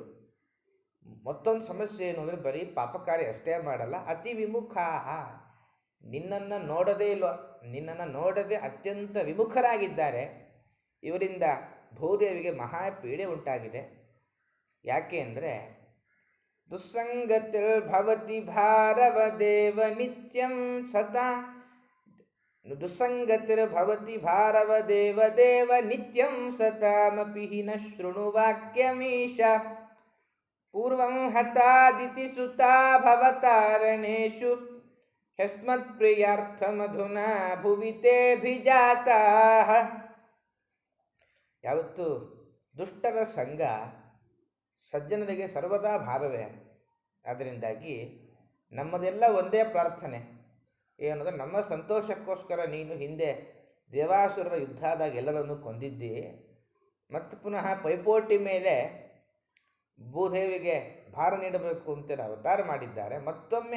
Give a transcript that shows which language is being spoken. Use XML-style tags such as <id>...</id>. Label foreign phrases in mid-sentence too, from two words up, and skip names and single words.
<kn>ಮತ್ತೊಂದು ಸಮಸ್ಯೆ ಏನು ಅಂದರೆ ಬರೀ ಪಾಪಕಾರಿ ಅಷ್ಟೇ ಮಾಡಲ್ಲ,</kn> <sa>ಅತಿ ವಿಮುಖಾಹ,</sa> <kn>ನಿನ್ನನ್ನು ನೋಡದೇ ಇಲ್ವ, ನಿನ್ನನ್ನು ನೋಡದೆ ಅತ್ಯಂತ ವಿಮುಖರಾಗಿದ್ದಾರೆ. ಇವರಿಂದ ಭೂದೇವಿಗೆ ಮಹಾಪೀಡೆ ಉಂಟಾಗಿದೆ. ಯಾಕೆ ಅಂದರೆ</kn> <sa>ದುಸ್ಸಂಗತಿರ್ ಭವತಿ ಭಾರವ ದೇವ ನಿತ್ಯಂ ಸದಾ, ದುಸ್ಸಂಗತಿರ್ ಭವತಿ ಭಾರವ ದೇವ ದೇವ ನಿತ್ಯಂ ಸತಾಮಪಿ ನ ಶೃಣು ವಾಕ್ಯಮೀಶ ಪೂರ್ವಂ ಹತಾದಿತಿ ಸುತಾ ಭವತಾರಣೇಷು ಯಸ್ಮತ್ ಪ್ರಿಯಾರ್ಥಮಧುನಾ ಭುವಿತೇಭಿಜಾತಾಃ.</sa> <kn>ಯಾವತ್ತು ದುಷ್ಟರ ಸಂಘ ಸಜ್ಜನರಿಗೆ ಸರ್ವದಾ ಭಾರವೇ. ಅದರಿಂದಾಗಿ ನಮ್ಮದೆಲ್ಲ ಒಂದೇ ಪ್ರಾರ್ಥನೆ ಏನಂದರೆ, ನಮ್ಮ ಸಂತೋಷಕ್ಕೋಸ್ಕರ ನೀನು ಹಿಂದೆ ದೇವಾಸುರರ ಯುದ್ಧದಾಗ ಎಲ್ಲರನ್ನು ಕೊಂದಿದ್ದಿ, ಮತ್ತು ಪುನಃ ಪೈಪೋಟಿ ಮೇಲೆ ಭೂದೇವಿಗೆ ಭಾರ ನೀಡಬೇಕು ಅಂತೇಳಿ ಅವತಾರ ಮಾಡಿದ್ದಾರೆ.</kn>